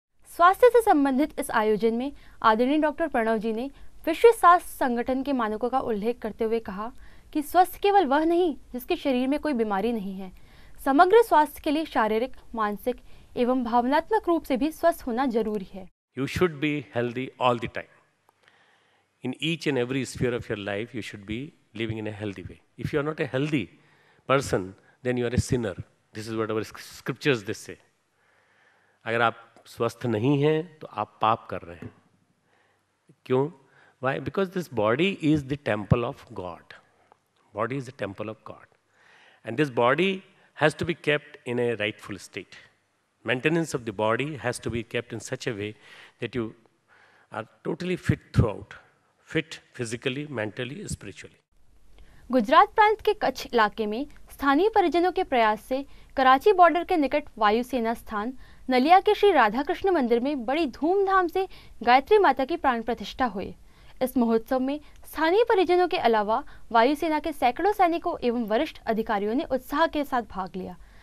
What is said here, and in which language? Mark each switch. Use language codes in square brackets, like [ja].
[hi] स्वास्थ्य से संबंधित इस आयोजन में आदरणीय डॉक्टर प्रणव जी ने विश्व स्वास्थ्य संगठन के मानकों का उल्लेख करते हुए कहा कि स्वस्थ केवल वह नहीं जिसके शरीर में कोई बीमारी नहीं है। समग्र स्वास्थ्य के लिए शारीरिक, मानसिक एवं भावनात्मक रूप से भी स्वस्थ होना जरूरी है। [en] You should be healthy all the time. In each and every sphere of your life, you should be living in a healthy way. If you are not a healthy person, then you are a sinner. This is what our scriptures they say. [hi] अगर आप स्वस्थ नहीं हैं तो आप पाप कर रहे हैं। क्यों? [en] Why? Because this body is the temple of God. Body is the temple of God. And this body has to be kept in a rightful state. Maintenance of the body has to be kept in such a way that you are totally fit throughout. Fit physically, mentally, spiritually. [hi] Gujarat प्रांत के कच्छ इलाके में स्थानीय परिजनों के प्रयास से Karachi border के निकट वायुसेना स्थान नलिया के श्री राधा कृष्ण मंदिर में बड़ी धूमधाम से गायत्री माता की प्राण प्रतिष्ठा हुई। इस महोत्सव में स्थानीय परिजनों के अलावा वायुसेना के सैकड़ों सैनिकों एवं वरिष्ठ अधिकारियों ने उत्साह के साथ भाग लिया।